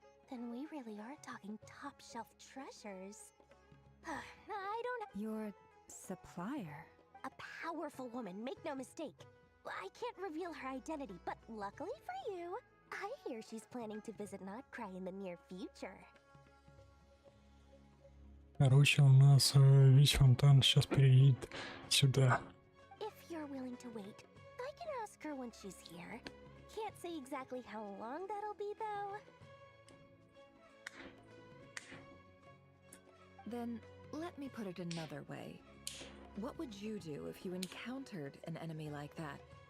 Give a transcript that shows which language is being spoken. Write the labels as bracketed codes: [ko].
[en] Then we really are talking top-shelf treasures. I don't... Your supplier? A powerful woman, make no mistake. I can't reveal her identity, but luckily for you, I hear she's planning to visit Notcry in the near future. [ru] Короче, у нас весь фонтан сейчас переедет сюда. [en] If you're willing to wait, I can ask her when she's here. Can't say exactly how long that'll be, though. Then, let me put it another way. What would you do if you encountered an enemy like that?